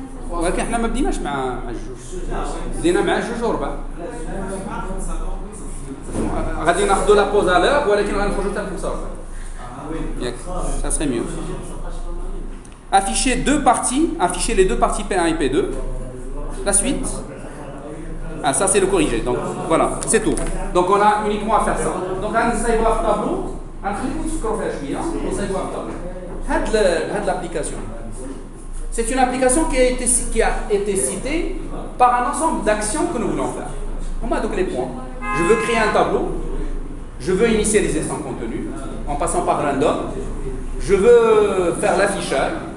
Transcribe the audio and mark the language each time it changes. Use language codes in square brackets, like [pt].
[ar] ولكن احنا ما بديناش مع الجوج. بدينا مع الجوج وربع. غادي ناخذوا لا بوز على l'heure ولكن غنخرجوا حتى الخمسة وربع. [fr] ياك ça serait mieux. Afficher deux parties, afficher les deux parties P1 et P2. La suite. Ah, ça c'est le corrigé. Donc voilà, c'est tout. Donc on a uniquement à faire ça. Donc on essaye voir le tableau. [ar] غنخليكم تفكروا فيها شويه ونساي [fr] voir le tableau. هاد l'application. C'est une application qui a été citée par un ensemble d'actions que nous voulons faire. On a donc les points. Je veux créer un tableau. Je veux initialiser son contenu en passant par random. Je veux faire l'affichage.